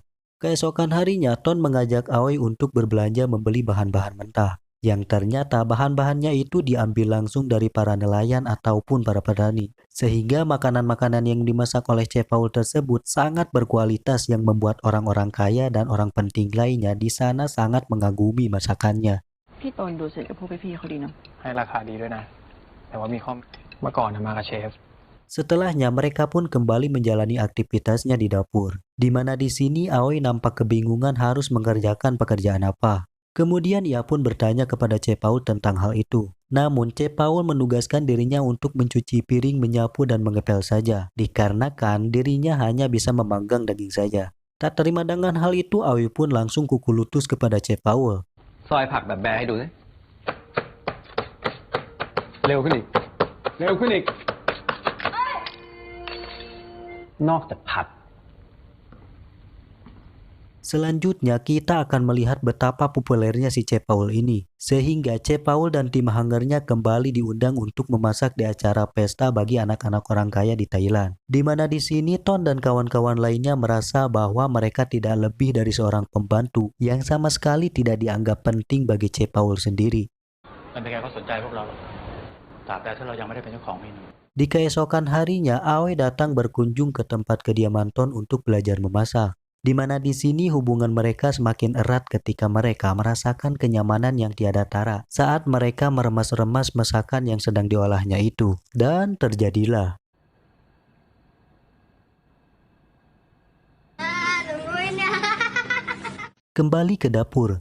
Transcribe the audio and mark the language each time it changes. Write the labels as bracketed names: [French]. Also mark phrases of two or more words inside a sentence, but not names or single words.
[Indonesian] Keesokan harinya, Ton mengajak Aoi untuk berbelanja membeli bahan-bahan mentah. Yang ternyata bahan-bahannya itu diambil langsung dari para nelayan ataupun para petani. Sehingga makanan-makanan yang dimasak oleh Che Paul tersebut sangat berkualitas yang membuat orang-orang kaya dan orang penting lainnya di sana sangat mengagumi masakannya. [Thai] พี่ตนดูเสร็จก็พูดไปพี่เขาดีเนาะ ให้ราคาดีด้วยนะ แต่ว่ามีข้อเมื่อก่อนมากับเชฟ [Indonesian] Setelahnya mereka pun kembali menjalani aktivitasnya di dapur. Di mana di sini Aoi nampak kebingungan harus mengerjakan pekerjaan apa. Kemudian ia pun bertanya kepada Che Paul tentang hal itu. Namun Che Paul menugaskan dirinya untuk mencuci piring, menyapu dan mengepel saja, dikarenakan dirinya hanya bisa memanggang daging saja. Tak terima dengan hal itu, Aoi pun langsung kuku lutut kepada Che Paul. [Thai] ซอยผักแบบแบร์ให้ดูสิ เร็วขึ้นอีก เร็วขึ้นอีก นอกจากผัด [Indonesian] Selanjutnya kita akan melihat betapa populernya si Che Paul ini. Sehingga Che Paul dan tim hangernya kembali diundang untuk memasak di acara pesta bagi anak-anak orang kaya di Thailand. Di mana di sini Ton dan kawan-kawan lainnya merasa bahwa mereka tidak lebih dari seorang pembantu yang sama sekali tidak dianggap penting bagi Che Paul sendiri. [Thai] ไม่เป็นใครก็สนใจพวกเราหรอกตราบใดที่เรายังไม่ได้เป็นเจ้าของเมนู [Indonesian] Di keesokan harinya, Aoi datang berkunjung ke tempat kediaman Ton untuk belajar memasak. Di mana di sini hubungan mereka semakin erat ketika mereka merasakan kenyamanan yang tiada tara saat mereka meremas-remas masakan yang sedang diolahnya itu. Dan terjadilah. Kembali ke dapur.